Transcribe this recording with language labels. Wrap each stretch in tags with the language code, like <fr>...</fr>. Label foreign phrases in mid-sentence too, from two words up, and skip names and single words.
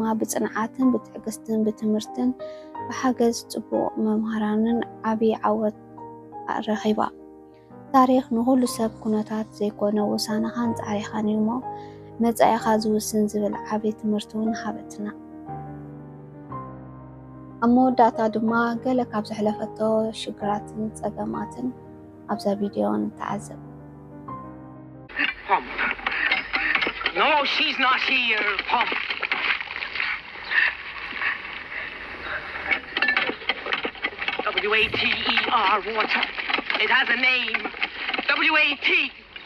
<ti>ብጽንዓትን ብትዕግስትን ብትምህርትን ብሓገዝ ጽቡቕ መምሃራንን ዓብዪ ዓወት ረኺባ። ታሪኽ ንኹሉ ሰብ ኩነታት ዘይኮነ ውሳነኻን ጻዕሪኻን እዩ እሞ መጻኢኻ ዝውስን ዝብል ዓብዪ ትምህርቲ እውን ሃበትና። ኣብ መወዳእታ ድማ ገለ ካብ ዘሕለፈቶ ሽግራትን ጸገማትን ኣብዛ ቪድዮ ንተዓዘብ።</ti> <en>No, she's not here, Pump. W-A-T-E-R, water. It has a name. W-A-T.</en>